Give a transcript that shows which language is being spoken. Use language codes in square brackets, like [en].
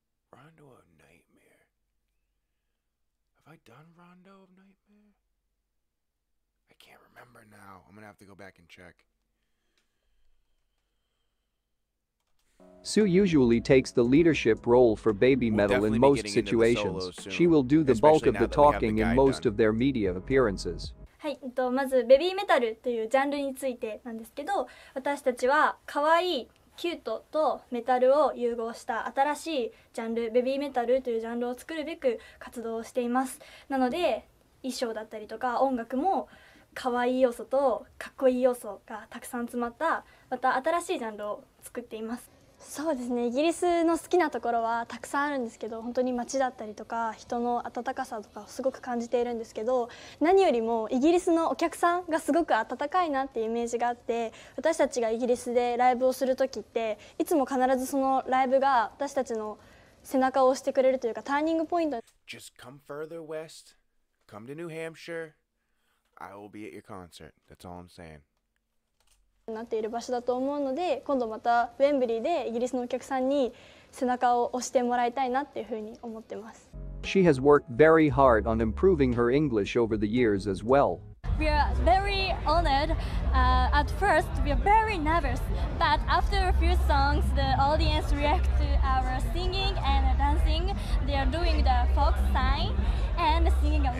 [en] Rondo of Nightmare. Have I done Rondo of Nightmare? I can't remember now. I'm gonna have to go back and check. Sue usually takes the leadership role for Babymetal in most situations. She will do the bulk of the talking in most of their media appearances. [ja] はい、まずベビーメタルというジャンルについてなんですけど、私たちは可愛いキュートとメタルを融合した新しいジャンル、ベビーメタルというジャンルを作るべく活動をしています。なので衣装だったりとか音楽も可愛い要素とかっこいい要素がたくさん詰まったまた新しいジャンルを作っています。そうですね、イギリスの好きなところはたくさんあるんですけど、本当に街だったりとか人の温かさとかをすごく感じているんですけど、何よりもイギリスのお客さんがすごく温かいなっていうイメージがあって、私たちがイギリスでライブをする時っていつも必ずそのライブが私たちの背中を押してくれるというか、ターニングポイント。 [en] Just come further west, come to New Hampshire, I will be at your concert. That's all I'm saying. [ja] なっている場所だと思うので、今度またウェンブリーでイギリスのお客さんに背中を押してもらいたいなっていうふうに思ってます。 [en] She has worked very hard on improving her English over the years as well. We are very honored. At first, we are very nervous, but after a few songs, the audience react to our singing and dancing. They are doing the folk sign and singing along.